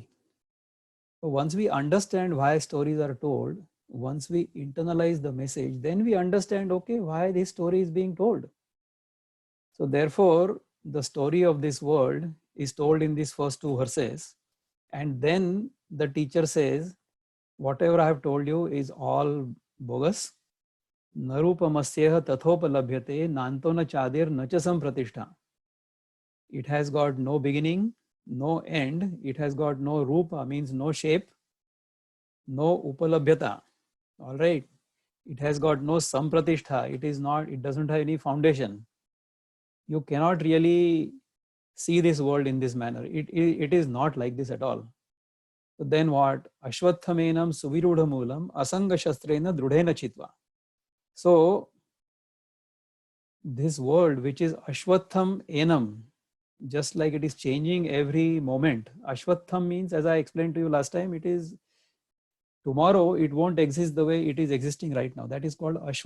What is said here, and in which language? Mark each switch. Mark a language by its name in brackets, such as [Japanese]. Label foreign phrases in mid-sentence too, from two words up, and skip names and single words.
[English] So once we understand why stories are told, once we internalize the message, then we understand, okay, why this story is being told. So therefore, the story of this world is told in these first 2 verses. And then the teacher says, whatever I have told you is all bogus. [Sanskrit] न रूपमस्येह तथोपलभ्यते नान्तो न चादिर्न च सम्प्रतिष्ठा. [English] It has got no beginning, no end. It has got no rupa, means no shape, no upalabhyata. All right. It has got no sampratishtha. It doesn't have any foundation. You cannot really see this world in this manner. It is not like this at all. So then what? [Sanskrit] अश्वत्थमेनं सुविरूढमूलम् असङ्ग शस्त्रेण दृढेन छित्त्वा. [English] So this world, which is [Sanskrit] अश्वत्थम् एनम्, [English] just like it is changing every moment. Ashwatham means, as I explained to you last time, it is tomorrow it won't exist the way it is existing right now.